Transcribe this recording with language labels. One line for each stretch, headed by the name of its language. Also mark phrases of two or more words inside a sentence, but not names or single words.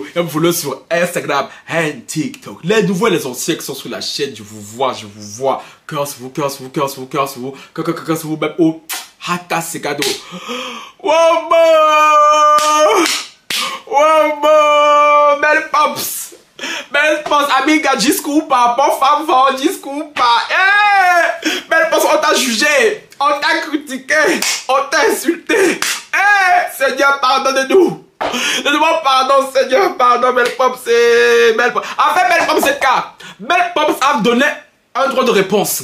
French: Et vous follow sur Instagram et TikTok. Les nouveaux et les anciens qui sont sur la chaîne, je vous vois. Cœur sur vous, même au hata c'est cadeau. Wow, belle pops. Belle pops,
Portuguese: amiga, desculpa, por favor, desculpa.
French: Belle pops, on t'a jugé, on t'a critiqué, on t'a insulté. Seigneur, pardonne-nous. Donne-moi pardon, Seigneur, pardon, belle pops, c'est belle pops. En fait, belle pops, c'est le cas. Belle pops a donné un droit de réponse.